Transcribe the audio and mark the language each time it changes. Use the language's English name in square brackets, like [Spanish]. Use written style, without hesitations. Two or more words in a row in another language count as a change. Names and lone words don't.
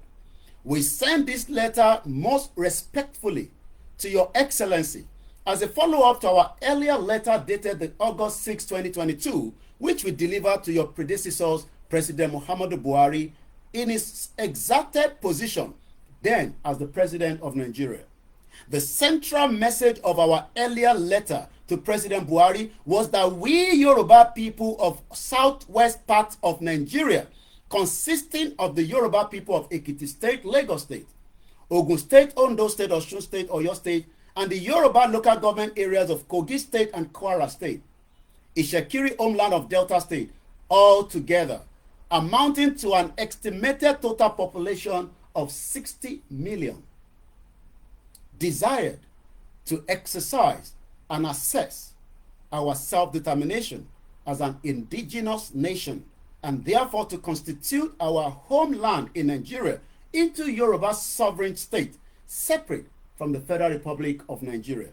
[English] We send this letter most respectfully to Your Excellency as a follow-up to our earlier letter dated August 6, 2022, which we delivered to your predecessors, President Muhammadu Buhari, in his exacted position then as the President of Nigeria. The central message of our earlier letter to President Buhari was that we Yoruba people of southwest part of Nigeria, consisting of the Yoruba people of Ekiti State, Lagos State, Ogun State, Ondo State, Osun State, Oyo State, and the Yoruba local government areas of Kogi State and Kwara State, Ishekiri homeland of Delta State, all together, amounting to an estimated total population of 60 million, desired to exercise and assess our self-determination as an indigenous nation, and therefore to constitute our homeland in Nigeria into Yoruba sovereign state, separate from the Federal Republic of Nigeria.